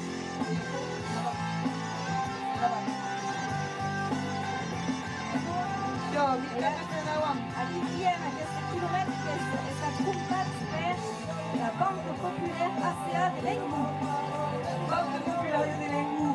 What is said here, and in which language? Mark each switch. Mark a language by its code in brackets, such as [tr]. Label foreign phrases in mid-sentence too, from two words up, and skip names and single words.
[fr] A dixième, [ca] aquest quilomètre està comptat per la Banque Populaire ACA de l'Engu. Banque Populaire de l'Engu.